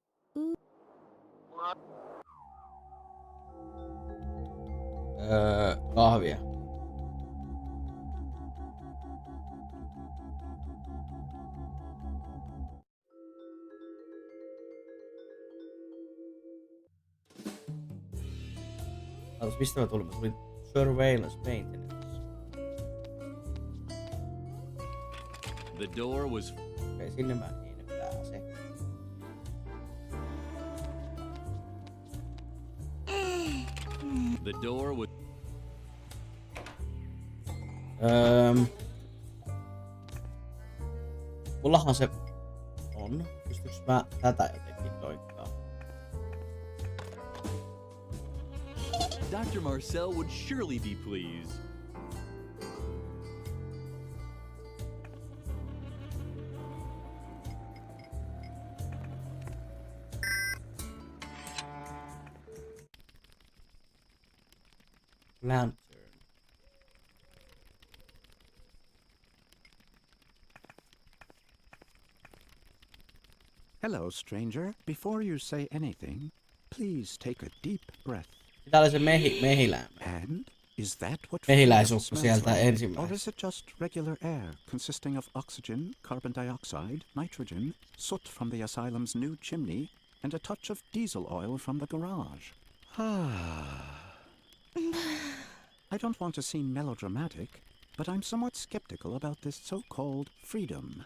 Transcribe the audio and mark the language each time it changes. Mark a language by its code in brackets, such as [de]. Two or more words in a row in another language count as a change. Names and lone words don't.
[fi] Kahvia. Mistä mä tulin? Mä tulin [en] surveillance maintenance. The door was... [fi] Okei, sinne mä en pääse. [en] The door was... [fi] Mullahan se on. Pystyks mä tätä jotenkin toikkaa? [en] Dr. Marcel would surely be pleased. Lantern. Hello, stranger. Before you say anything, please take a deep breath. [fi] Tää oli se mehiläinen. [en] And is that what [fi] mehiläisukko [en] smells [fi] sieltä [en] like? [fi] ensimmäisenä. [en] Or is it just regular air consisting of oxygen, carbon dioxide, nitrogen, soot from the asylum's new chimney, and a touch of diesel oil from the garage? I don't want to seem melodramatic, but I'm somewhat skeptical about this so-called freedom.